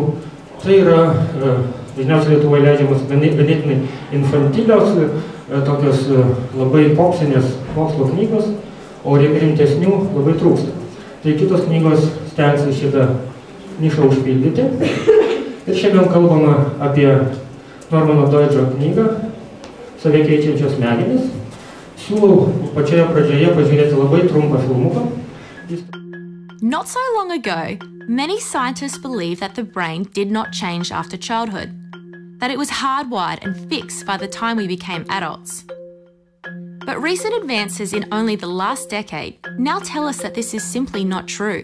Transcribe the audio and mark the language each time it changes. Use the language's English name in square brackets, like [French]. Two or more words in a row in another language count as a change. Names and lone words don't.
[Lithuanian] Tai yra dažniausiai Lietuvoje leidžiamas ganėtinai infantilios, tokios labai popsinės mokslo knygos, o rimtesnių labai trūksta. Tai kitos knygos stengsis šitą nišą užpildyti. Ir šiandien kalbama apie Normano Deutscho knygą Save keičiančios smegenys. Siūlau pačioje pradžioje pažiūrėti labai trumpą filmuką. [English] Not so long ago, many scientists believed that the brain did not change after childhood, that it was hardwired and fixed by the time we became adults. But recent advances in only the last decade now tell us that this is simply not true.